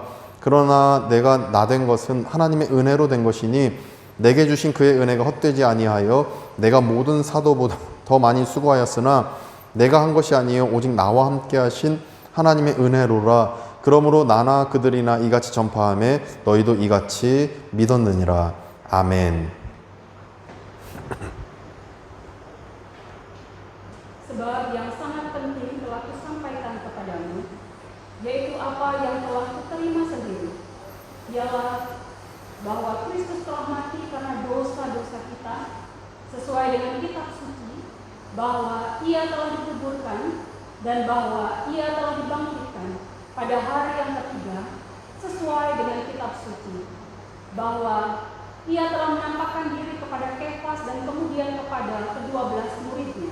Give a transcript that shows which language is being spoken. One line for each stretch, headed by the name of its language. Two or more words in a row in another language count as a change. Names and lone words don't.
Korean: 그러나 내가 나된 것은 하나님의 은혜로 된 것이니 내게 주신 그의 은혜가 헛되지 아니하여 내가 모든 사도보다 더 많이 수고하였으나 내가 한 것이 아니요 오직 나와 함께 하신 하나님의 은혜로라. 그러므로 나나 그들이나 이같이 전파하며 너희도 이같이 믿었느니라. 아멘.
Indonesian: Sebab yang sangat penting telah kusampaikan kepadamu, yaitu apa yang telah kuterima sendiri, ialah bahwa Kristus telah mati karena dosa-dosa kita, sesuai dengan kitab suci, bahwa Ia telah dikuburkan, dan bahwa Ia telah dibangkitkan pada hari yang ketiga, sesuai dengan kitab suci, bahwa Ia telah menampakkan diri kepada Kefas dan kemudian kepada ke-12 muridnya.